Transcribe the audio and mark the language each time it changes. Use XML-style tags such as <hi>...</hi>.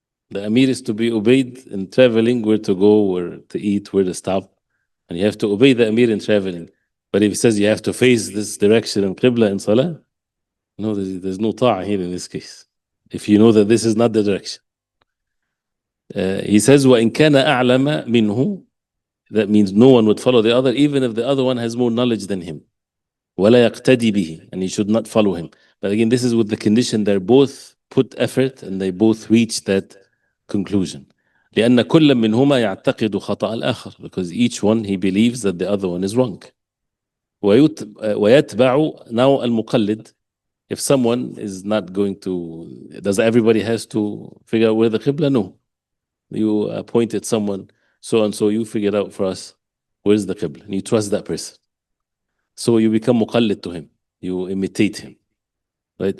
<en>The Amir is to be obeyed in traveling, where to go, where to eat, where to stop. And you have to obey the Amir in traveling. But if he says you have to face this direction in Qibla in Salah, no, there's no ta'ah here in this case. If you know that this is not the direction. He says,</en> <ar>وَإِنْ كَانَ أَعْلَمَ مِنْهُ.</ar> <en>That means no one would follow the other, even if the other one has more knowledge than him.</en> <ar>وَلَا يَقْتَدِي بِهِ.</ar> <en>And he should not follow him. But again, this is with the condition they're both put effort and they both reach that conclusion.</en> <ar>لأن كل منهما يعتقد خطأ الآخر.</ar> <en>Because each one, he believes that the other one is wrong.</en> <ar>ويتبع now المقلد.</ar> <en>If someone is not going to, does everybody has to figure out where the Qibla? No. You appointed someone, so and so, you figured out for us where's the Qibla, and you trust that person. So you become muqallid to him. You imitate him. Right?</en>